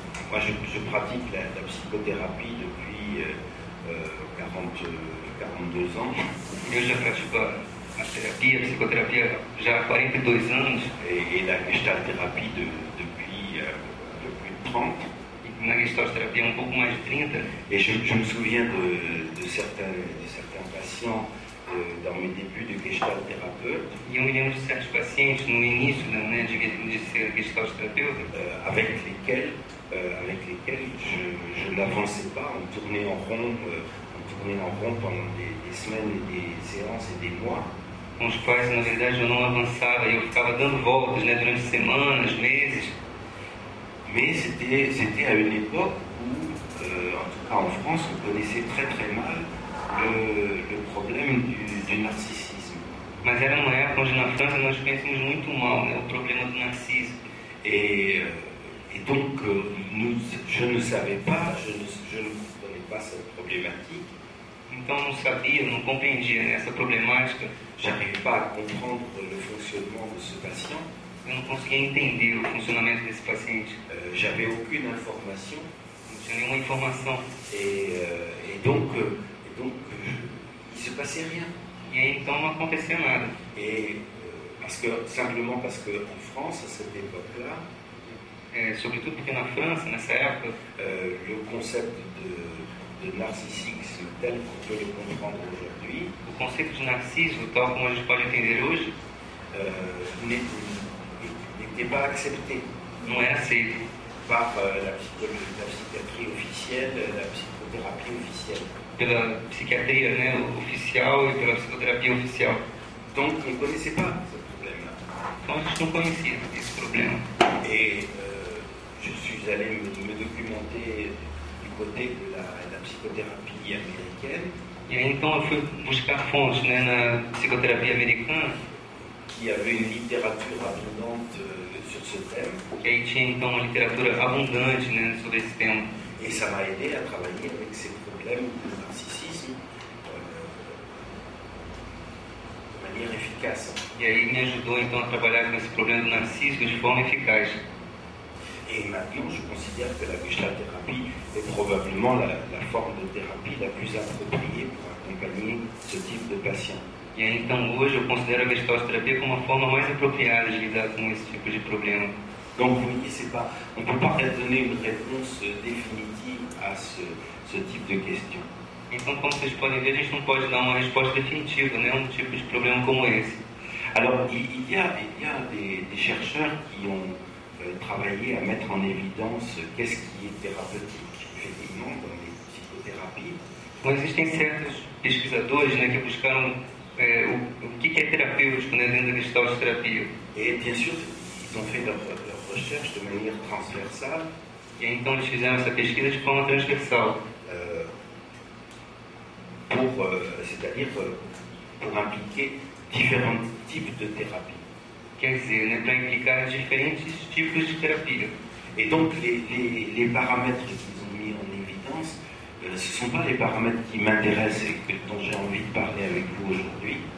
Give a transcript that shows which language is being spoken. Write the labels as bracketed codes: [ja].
[fr] Moi, je pratique la psychothérapie depuis 42 ans. [pt] Eu já pratico a psicoterapia já há 42 anos. [fr] Et la gestalthérapie depuis plus de 30. [pt] E na gestalterapia um pouco mais de 30. [fr] Et je me souviens de certains patients dans mes débuts de gestalthérapeute. [pt] E eu me lembro de certos pacientes no início, né, de ser gestalterapeuta, [fr] avec lesquels je n'avançais pas, on tournait en rond pendant des semaines et des séances et des mois. [pt] Com os quais, na verdade, eu não avançava e eu ficava dando voltas, né, durante semanas, meses. [fr] Mais c'était à une époque où, en tout cas en France, on connaissait très très mal le problème du narcissisme. [pt] Mas era uma época onde na França nós conhecemos muito mal, né, o problema do narciso. [fr] Et donc, je ne savais pas, je ne comprenais pas cette problématique. [pt] Então eu não sabia, não compreendia, né, essa problemática. [fr] J'arrivais pas à comprendre le fonctionnement de ce patient. [pt] Eu não conseguia entender o funcionamento desse paciente. [fr] J'avais aucune information. [pt] Não tinha nenhuma informação. [fr] Et donc, il se passait rien. [pt] E aí então não acontecia nada. [fr] Et simplement parce que en France, à cette époque-là, [pt] sobretudo porque na França, nessa época, [fr] le concept de narcissisme tel qu'on peut le comprendre aujourd'hui, [pt] o conceito de narciso, tal como a gente pode entender hoje, [fr] n'était pas accepté. [pt] Não era aceito [fr] par la psychiatrie officielle, la psychothérapie officielle. [pt] Pela psiquiatria, né, oficial e pela psicoterapia oficial. [fr] Donc on ne connaissait pas ce problème-là. [pt] Então a gente não conhecia esse problema. [fr] Et je suis allé me documenter du côté de la psychothérapie américaine. [pt] E aí então eu fui buscar fontes, né, na psicoterapia americana. [fr] Qui avait une littérature abondante sur ce thème. [pt] E aí tinha então uma literatura abundante, né, sobre esse tema. [fr] Et ça m'a aidé à travailler avec ces problèmes de narcissisme de manière efficace. [pt] E aí me ajudou então a trabalhar com esse problema do narciso de forma eficaz. [fr] Et maintenant, je considère que la gestalthérapie est probablement la forme de thérapie la plus appropriée pour accompagner ce type de patient. [pt] E aí, então, hoje eu considero a gestalterapia como uma forma mais apropriada de lidar com esse tipo de problema. [fr] Donc, vous voyez, on ne peut pas donner une réponse définitive à ce type de question. [pt] Então, como vocês podem ver, a gente não pode dar uma resposta definitiva, né, a um tipo de problema como esse. [fr] Alors, il y a des chercheurs qui ont travaillé à mettre en évidence qu'est-ce qui est thérapeutique, effectivement, dans les psychothérapies. [pt] Mas existem certos pesquisadores, né, que buscaram o que é terapêutico, né, dentro da gestalterapia. [fr] Et bien sûr, ils ont fait leur recherche de manière transversale. [pt] E aí, então eles fizeram essa pesquisa de forma transversal. [fr] C'est-à-dire pour impliquer différents types de thérapie. [pt] Quer dizer, né, para implicar diferentes tipos de terapia. [fr] Et donc les paramètres qu'ils ont mis en évidence, ce ne sont pas les paramètres qui m'intéressent et dont j'ai envie de parler avec vous aujourd'hui.